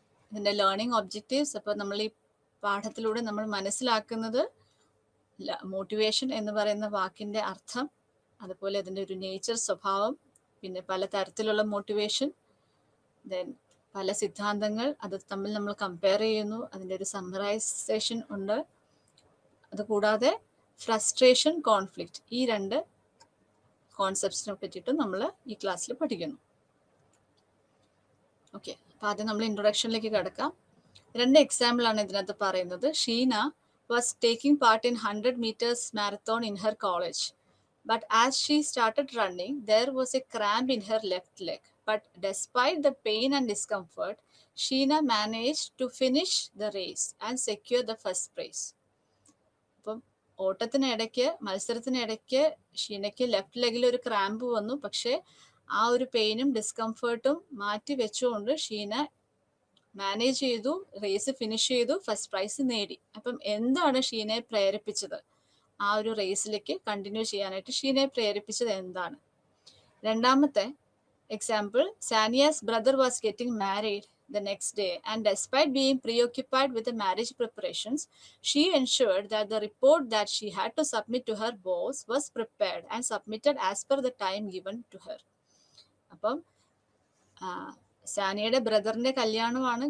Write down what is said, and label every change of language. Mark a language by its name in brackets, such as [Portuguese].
[Malayalam] ഇതിൻ്റെ learning objectives, അപ്പോൾ നമ്മൾ ഈ പാഠത്തിലൂടെ നമ്മൾ മനസ്സിലാക്കുന്നത് മോട്ടിവേഷൻ എന്ന് പറയുന്ന വാക്കിൻ്റെ അർത്ഥം, അതുപോലെ അതിൻ്റെ ഒരു നേച്ചർ, സ്വഭാവം, പിന്നെ പല തരത്തിലുള്ള മോട്ടിവേഷൻ, ദെൻ പല സിദ്ധാന്തങ്ങൾ, അത് തമ്മിൽ നമ്മൾ കമ്പയർ ചെയ്യുന്നു, അതിൻ്റെ ഒരു സമ്മറൈസേഷൻ ഉണ്ട്. അതുകൂടാതെ ഫ്രസ്ട്രേഷൻ, കോൺഫ്ലിക്റ്റ്, ഈ 2 കോൺസെപ്റ്റ്സിനെ പറ്റിയിട്ടും നമ്മൾ ഈ ക്ലാസ്സിൽ പഠിക്കുന്നു. ഓക്കെ, അപ്പോൾ ആദ്യം നമ്മൾ ഇൻട്രൊഡക്ഷനിലേക്ക് കിടക്കാം. 2 എക്സാമ്പിളാണ് ഇതിനകത്ത് പറയുന്നത്. [English] Sheena was taking part in 100 meters marathon in her college. But as she started running, there was a cramp in her left leg. But despite the pain and discomfort, Sheena managed to finish the race and secure the first prize. [Malayalam] അപ്പം മത്സരത്തിനിടയ്ക്ക് ഷീനയ്ക്ക് left ലെഗിൽ ഒരു cramp വന്നു. പക്ഷേ ആ ഒരു പെയിനും ഡിസ്കംഫേർട്ടും മാറ്റി വെച്ചുകൊണ്ട് Sheena manage ചെയ്തു, raise finish ചെയ്തു, ഫസ്റ്റ് പ്രൈസ് നേടി. അപ്പം എന്താണ് ഷീനയെ പ്രേരിപ്പിച്ചത്? ആ ഒരു റേസിലേക്ക് കണ്ടിന്യൂ ചെയ്യാനായിട്ട് ഷീനയെ പ്രേരിപ്പിച്ചത് എന്താണ്? രണ്ടാമത്തെ example, [English] Sania's brother was getting married the next day, and despite being preoccupied with the marriage preparations, she ensured that the report that she had to submit to her boss was prepared and submitted as per the time given to her. [Malayalam] അപ്പം സാനിയയുടെ ബ്രദറിന്റെ കല്യാണമാണ്.